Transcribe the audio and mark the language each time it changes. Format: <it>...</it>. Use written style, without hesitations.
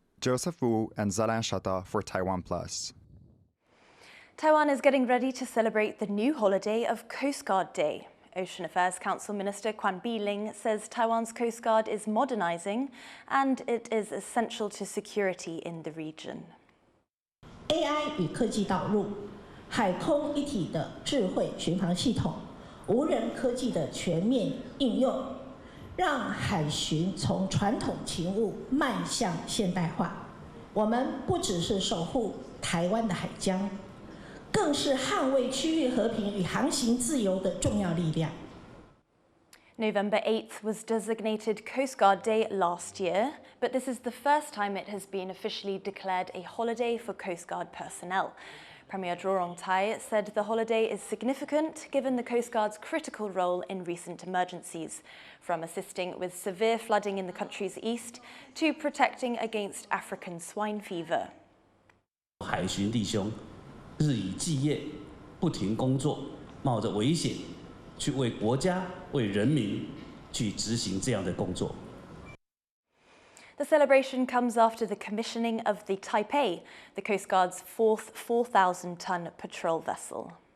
<en>Joseph Wu and Zalan Shatta for TaiwanPlus. Taiwan is getting ready to celebrate the new holiday of Coast Guard Day. Ocean Affairs Council Minister Quan Bi-ling says Taiwan's Coast Guard is modernizing and it is essential to security in the region.</en> <zh>AI 与科技导入，海空一体的智慧巡防系统，无人科技的全面应用，让海巡从传统勤务迈向现代化。我们不只是守护台湾的海疆，更是捍卫区域和平与航行自由的重要力量。</zh> <en>November 8th was designated Coast Guard Day last year, but this is the first time it has been officially declared a holiday for Coast Guard personnel. Premier Zhou Rongtai said the holiday is significant given the Coast Guard's critical role in recent emergencies, from assisting with severe flooding in the country's east to protecting against African swine fever.</en> <zh>海巡弟兄日以继夜，不停工作，冒着危险，去为国家、为人民去执行这样的工作。</zh> <en>The celebration comes after the commissioning of the Taipei, the Coast Guard's fourth 4,000-ton patrol vessel.</en>